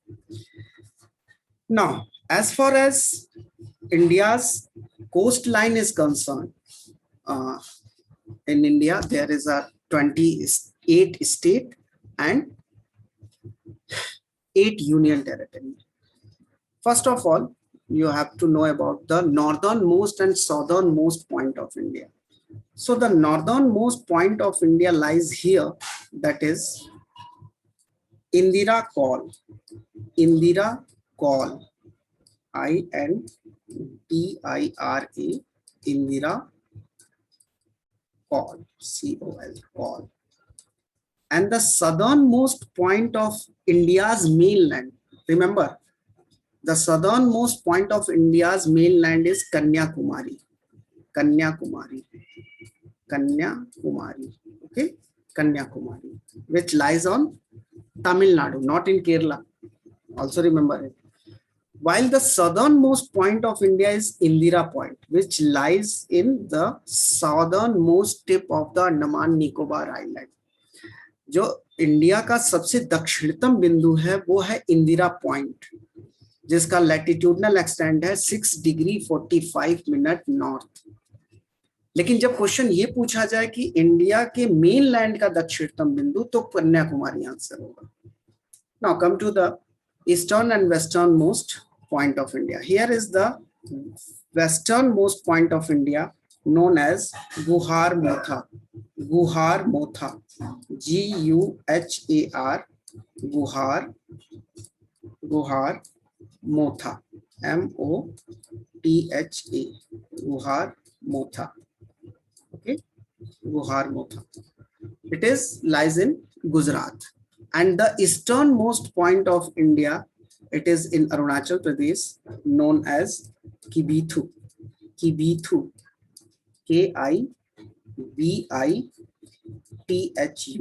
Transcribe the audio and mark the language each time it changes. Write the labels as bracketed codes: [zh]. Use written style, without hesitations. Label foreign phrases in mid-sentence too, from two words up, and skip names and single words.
[en] Now, as far as India's coastline is concerned, in India there is a 28 state and 8 union territory. First of all, you have to know about the northernmost and southernmost point of India. So the northernmost point of India lies here, that is Indira Col. Indira Col. INDIRA. Indira Col. COL. Col. And the southernmost point of India's mainland. Remember, the southernmost point of India's mainland is Kanyakumari. Kanyakumari. Kanyakumari. Okay, Kanyakumari, which lies on Tamil Nadu, not in Kerala. Also remember it. While the southernmost point of India is Indira Point, which lies in the southernmost tip of the Andaman Nicobar Island. [hi] जो इंडिया का सबसे दक्षिणतम बिंदु है वो है इंदिरा पॉइंट, जिसका [en] latitudinal extent [hi] है [en] 6 degree 45 minute north. [hi] लेकिन जब क्वेश्चन ये पूछा जाए कि इंडिया के [en] main land [hi] का दक्षिणतम बिंदु, तो कन्याकुमारी आंसर होगा. [en] now come to the eastern and western most point of India. here is the western most point of India known as Guhar Motha. Guhar Motha. GUHAR. Guhar. Guhar Motha. MOTHA. Guhar Motha. Okay. Guhar Motha. It is lies in Gujarat. And the easternmost point of India, it is in Arunachal Pradesh, known as Kibithu. Kibithu. KIBITHU.